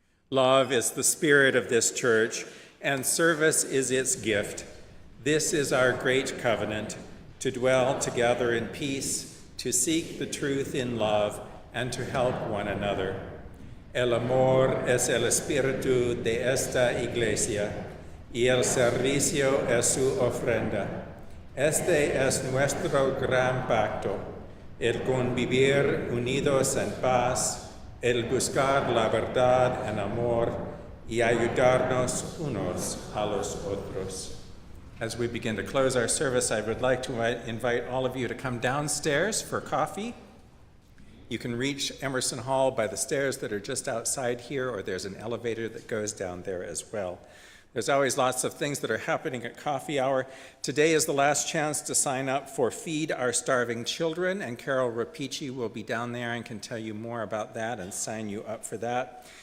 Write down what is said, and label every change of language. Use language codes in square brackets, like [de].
[en] Love is the spirit of this church, and service is its gift. This is our great covenant, to dwell together in peace, to seek the truth in love, and to help one another. [es] El amor es el espíritu de esta iglesia, y el servicio es su ofrenda. Este es nuestro gran pacto, el convivir unidos en paz, el buscar la verdad en amor, y ayudarnos unos a los otros. [en] As we begin to close our service, I would like to invite all of you to come downstairs for coffee. You can reach Emerson Hall by the stairs that are just outside here, or there's an elevator that goes down there as well. There's always lots of things that are happening at coffee hour. Today is the last chance to sign up for Feed Our Starving Children, and Carol Rapici will be down there and can tell you more about that and sign you up for that.